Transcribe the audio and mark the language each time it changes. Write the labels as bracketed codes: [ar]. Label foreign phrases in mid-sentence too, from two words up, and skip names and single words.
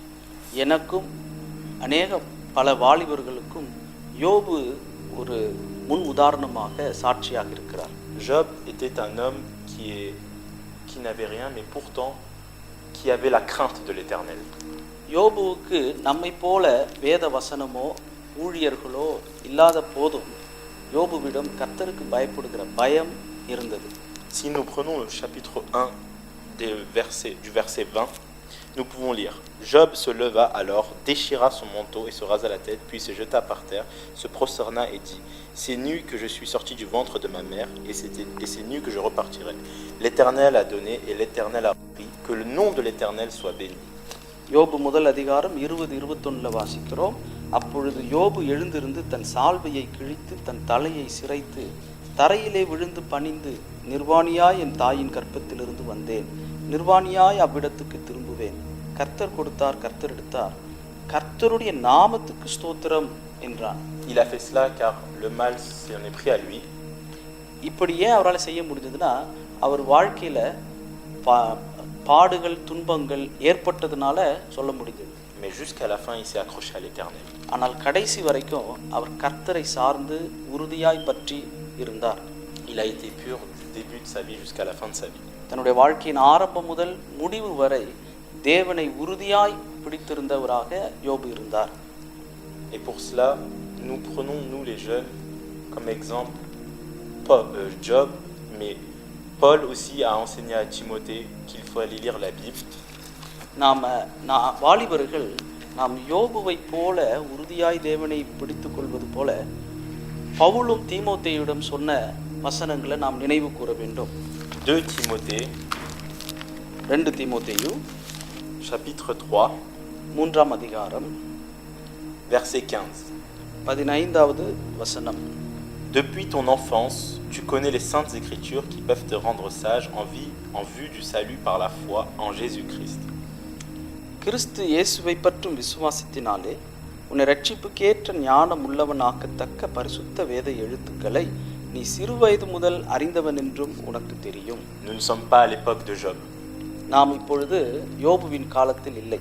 [ta] எனக்கும் அநேக பல வாலிபர்களுக்கும் யோபு ஒரு முன் உதாரணமாக சாட்சியாக இருக்கிறார். [fr] Job était un homme qui n'avait rien, mais pourtant qui avait la crainte de l'Éternel. [ta] யோபுவுக்கு நம்மை போல வேத வசனமோ ஊழியர்களோ இல்லாத போதும் யோபுவிடம் கர்த்தருக்கு பயப்படுகிற பயம் இருந்தது. [fr] Si nous prenons le chapitre 1 du verset 20, nous pouvons lire: Job se leva alors, déchira son manteau et se rasa la tête, puis se jeta par terre, se prosterna et dit: C'est nu que je suis sorti du ventre de ma mère, et c'est nu que je repartirai. L'Éternel a donné et l'Éternel a pris, que le nom de l'Éternel soit béni. [ta] யோபு முதல் அதிகாரம் 20-21 வாசிக்கிறோம். அப்பொழுது யோபு எழுந்திருந்து தன் சால்வையை கிழித்து தன் தலையை சிரைத்து தரையிலே விழுந்து பணிந்து, நிர்வாணியாய் என் தாயின் கற்பத்திலிருந்து வந்தேன், நிர்வாணியாய் அவ்விடத்துக்கு திரும்புவேன். கர்த்தர் கொடுத்தார், கர்த்தர் எடுத்தார், கர்த்தருடைய நாமத்துக்கு ஸ்தோத்திரம் என்றான். [fr] Il a fait cela car le mal s'en est pris à lui. [ta] இப்படி ஏன் அவரால் செய்ய முடிஞ்சதுன்னா, அவர் வாழ்க்கையில பாடுகள் துன்பங்கள் ஏற்பட்டதுனால சொல்ல முடிஞ்சது. [fr] Mais jusqu'à la fin, il s'est accroché à l'Éternel. [ta] ஆனால் கடைசி வரைக்கும் அவர் கர்த்தரை சார்ந்து உறுதியாய் பற்றி இருந்தார். [fr] Il a été pur du début de sa vie jusqu'à la fin de sa vie. [ta] தன்னுடைய வாழ்க்கையின் ஆரம்பம் முதல் முடிவு வரை தேவனை உறுதியாய் பிடித்திருந்தவராக யோபு இருந்தார். [fr] Et pour cela, nous prenons, nous les jeunes, comme exemple Job, mais Paul aussi a enseigné à Timothée qu'il faut aller lire la Bible. [ta] வாலிபர்கள் நாம் யோபுவை போல உறுதியாய் தேவனை பிடித்துக் கொள்வது போல பவுலும் தீமோத்தேயுடன் சொன்ன வசனங்களை நாம் நினைவு கூற வேண்டும். 2 தீமோத்தேயு [fr] chapitre 3 [ta] 3ஆம் அதிகாரம் [fr] verset 15. [ta] 15வது வசனம். [fr] Depuis ton enfance, tu connais les saintes écritures qui peuvent te rendre sage en vue du salut par la foi en Jésus-Christ. [ta] கிறிஸ்து இயேசுவை பற்றும் விசுவாசத்தினாலே உன்னை ரட்சிப்புக்கேற்ற ஞானம் உள்ளவனாக்கத்தக்க பரிசுத்த வேத எழுத்துக்களை நீ சிறுவயது முதல் அறிந்தவன் என்றும் உனக்கு தெரியும். [fr] Nous ne sommes pas à l'époque de Job. [ta] நாம் இப்பொழுது யோபுவின் காலத்தில் இல்லை.